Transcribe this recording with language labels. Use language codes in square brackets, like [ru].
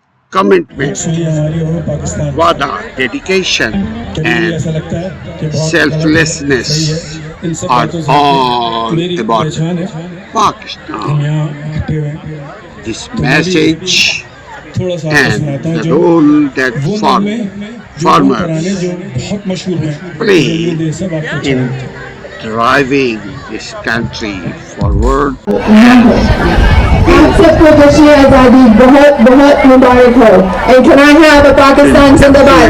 [en] commitment, wada, dedication and selflessness are all about Pakistan. This message and the role that farmers play in driving this country forward. [hi] आप सबको जश्न आज़ादी बहुत बहुत मुबारक हो. [en] And can I have a Pakistan Zindabad?